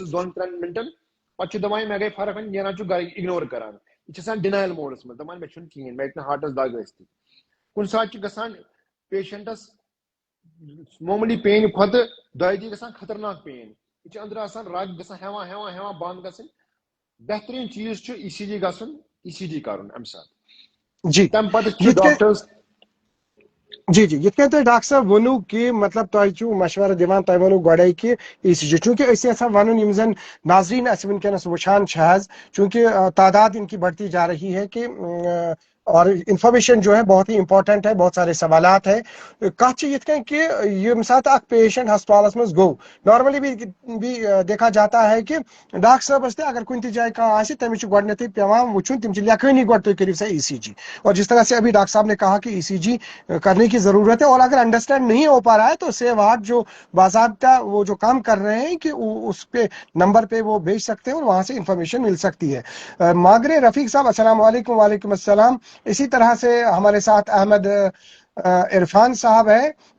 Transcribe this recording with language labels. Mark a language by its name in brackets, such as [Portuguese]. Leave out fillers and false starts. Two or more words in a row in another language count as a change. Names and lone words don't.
[Kashmiri] روٗزٕس 2-3 مِنٹن پتہٕ چھُ دپان مےٚ گٔے فرق وۄنۍ نیران چھُ گرِ اِگنور کران یہِ چھِ آسان [English] denial mode [Kashmiri] منٛز دپان مےٚ چھُنہٕ کِہیٖنۍ مےٚ ہیٚکہِ نہٕ ہارٹس دگ ٲسِتھ کُنہِ ساتہٕ چھُ گژھان پیشنٹس معموٗلی پینہِ کھۄتہٕ 2 دۄہ گژھان خطرناک پین یہِ چھِ أنٛدرٕ آسان رگ گژھان ہٮ۪وان بنٛد گژھٕنۍ بہتریٖن چیٖز چھُ ECG گژھُن ECG کرُن امہِ ساتہٕ جی تمہِ پتہٕ چھُ یِتھ کٔنۍ ڈاکٹرس جی جی یِتھ کٔنۍ تۄہہِ ڈاکٹر صٲب ووٚنوُ کہِ مطلب تۄہہِ چھُو مشورٕ دِوان تۄہہِ ووٚنوُ گۄڈے کہِ ECG چوٗنٛکہِ أسۍ یژھان ونُن یِم زن ناظریٖن اسہِ وٕنکیٚنس وٕچھان چھِ حظ چوٗنٛکہِ تعداد [Urdu] ان کی بڑھتی جا رہی ہے کہ اور انفارمیشن جو ہے بہت ہی امپورٹنٹ ہے بہت سارے سوالات ہے [Kashmiri] کتھ چھِ یِتھ کٔنۍ کہ ییٚمہِ ساتہٕ اکھ پیشنٹ ہسپتالس منٛز گوٚو [Urdu] نارملی بھی دیکھا جاتا ہے کہ [Kashmiri] ڈاکٹر صٲبس تہِ اگر کُنہِ تہِ جایہِ کانٛہہ آسہِ تٔمِس چھُ گۄڈنیتھٕے پیٚوان وٕچھُن تِم چھِ لیکھٲنی گۄڈٕ تُہۍ کٔرِو سا ECG [Urdu] اور جس طرح سے ابھی ڈاکٹر صاحب نے کہا کہ ECG کرنے کی ضرورت ہے اور اگر انڈرسٹینڈ نہیں ہو پا رہا ہے تو سیو ہارٹ جو باضابطہ وہ جو کام کر رہے ہیں کہ اس پہ نمبر پہ وہ بھیج سکتے ہیں اور وہاں سے انفارمیشن مل سکتی ہے ماگرے رفیق صاحب السلام علیکم وعلیکم السلام اسی طرح سے ہمارے ساتھ احمد عرفان صاحب ہے